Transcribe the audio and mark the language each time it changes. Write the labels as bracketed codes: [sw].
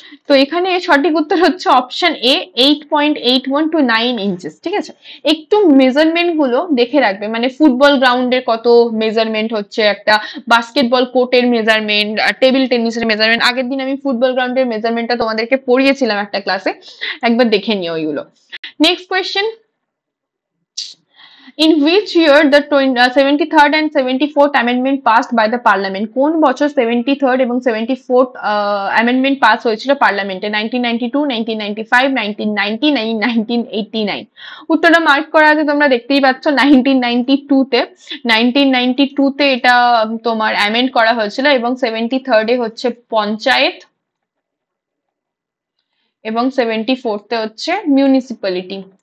[bn] তো এখানে সঠিক উত্তর হচ্ছে অপশন এ, 8.81 টু 9 ইঞ্চেস। ঠিক আছে, একটু মেজারমেন্ট গুলো দেখে রাখবে, মানে ফুটবল গ্রাউন্ডের কত মেজারমেন্ট হচ্ছে, একটা বাস্কেটবল কোর্টের মেজারমেন্ট, টেবিল টেনিসের মেজারমেন্ট। আগের দিন আমি ফুটবল গ্রাউন্ডের মেজারমেন্টটা তোমাদেরকে পড়িয়েছিলাম একটা ক্লাসে, একবার দেখে নিও ওইগুলো। [en] Next question, in which year the 73rd and 74th amendment passed by the parliament? [bn] কোন বছর 73rd এবং 74th amendment পাস হয়েছিল পার্লামেন্টে? 1992, 1995, 1990 নাকি 1989? উত্তরটা মার্ক করা আছে, তোমরা দেখতেই পাচ্ছ 1992 তে। 1992 তে এটা তোমার অ্যামেন্ড করা হয়েছিল, এবং 73rd এ হচ্ছে পঞ্চায়েত, এবং 74th এ হচ্ছে মিউনিসিপ্যালিটি।